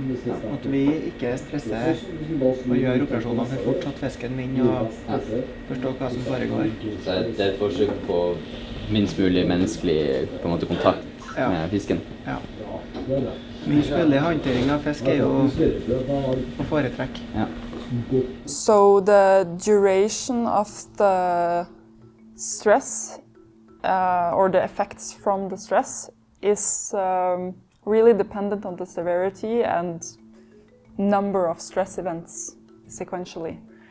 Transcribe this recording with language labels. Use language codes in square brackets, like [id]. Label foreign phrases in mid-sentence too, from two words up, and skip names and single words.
[no] At vi ikke stresser og gjør operasjoner for fort, så at fisken vinner og forstår hva som foregår. Så det er et forsøk på minst mulig menneskelig på en måte, kontakt med fisken? Ja. Minst mulig håndtering av fisk er jo å foretrekke. Ja. [en] So the duration of the stress or the effects from the stress is really dependent on the severity and number of stress events sequentially.